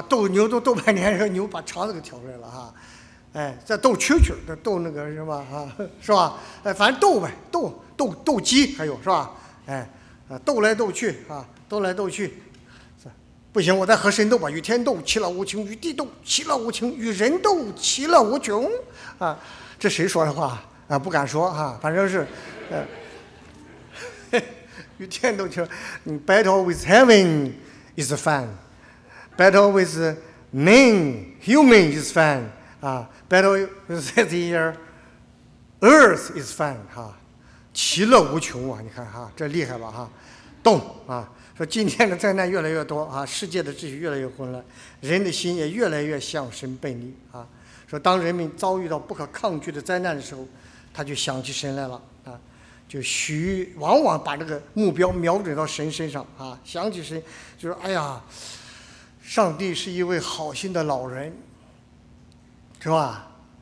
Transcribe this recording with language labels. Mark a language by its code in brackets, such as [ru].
[zh] 斗牛都斗半天，然后牛把肠子给挑出来了哈、啊，哎，再斗蛐蛐，再斗那个什么啊，是吧？哎，反正斗呗，斗斗斗鸡还有是吧？哎，斗来斗去啊，斗来斗去，不行，我再和神斗吧，与天斗，其乐无穷；与地斗，其乐无穷；与人斗，其乐无穷。啊，这谁说的话？啊，不敢说哈、啊，反正是，与天斗去， [en] battle with heaven is fun， battle with man human is fun， [zh] 啊 ， [en] battle with the earth is fun [zh] 哈、啊，其乐无穷啊！你看哈、啊，这厉害吧哈、啊，动啊！说今天的灾难越来越多啊，世界的秩序越来越混乱，人的心也越来越向神背离啊。说当人民遭遇到不可抗拒的灾难的时候，他就想起神来了啊，就许往往把这个目标瞄准到神身上啊，想起神就说：“哎呀，上帝是一位好心的老人，是吧？”